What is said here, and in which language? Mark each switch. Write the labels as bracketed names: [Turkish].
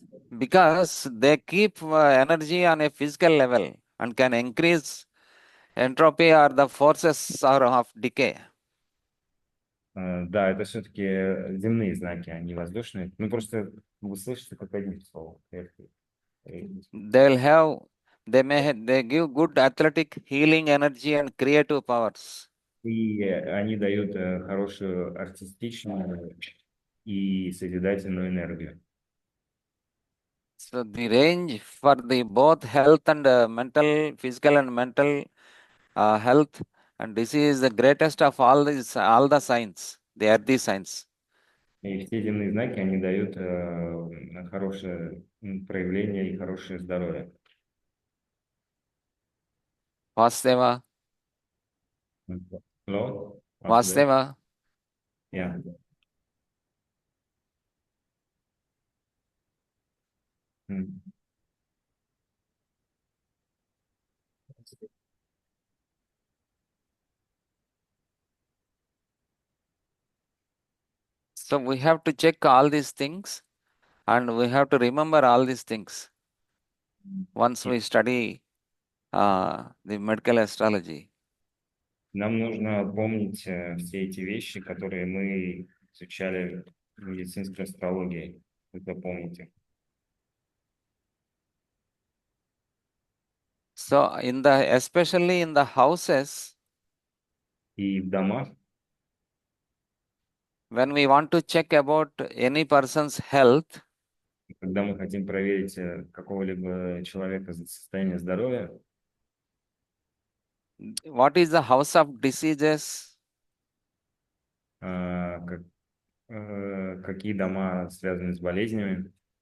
[English] Because they keep energy on a physical level and can increase entropy or the forces or of decay. [Russian] Да, это все-таки земные знаки, а не воздушные. Ну, просто вы слышите как одним словом. [English] They'll have, they give good athletic healing energy and creative powers. [Russian] И они дают хорошую артистичную и созидательную энергию. [English] So the range for the both health and mental, physical and mental health and disease is the greatest of all the signs. They are the signs. [Russian] И все земные знаки, они дают хорошее проявление и хорошее здоровье. [English] Vasudeva, Hello? Vasudeva. Yeah. Mm. So we have to check all these things and we have to remember all these things once we study the medical astrology. [Russian] Нам нужно помнить все эти вещи, которые мы изучали в медицинской астрологии. Вы помните. [English] So especially in the houses, [Russian] И в домах, [English] when we want to check about any person's health, [Russian] когда мы хотим проверить какого-либо человека за состояние здоровья, [English] what is the house of diseases? [Russian] как, какие дома связаны с болезнями,